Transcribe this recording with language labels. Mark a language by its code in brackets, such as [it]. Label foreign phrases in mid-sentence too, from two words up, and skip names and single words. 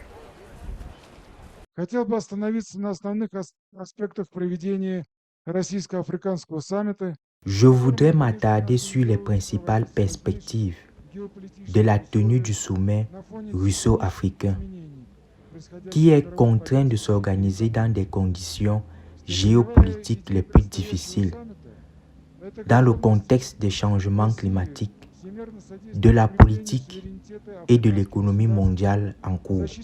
[ru] Хотел бы остановиться на основных аспектах проведения российско-африканского саммита. [fr] Je voudrais m'attarder sur les principales perspectives de la tenue du sommet russo-africain, qui est contraint de s'organiser dans des conditions géopolitiques les plus difficiles, dans le contexte des changements climatiques, de la politique et de l'économie mondiale en cours.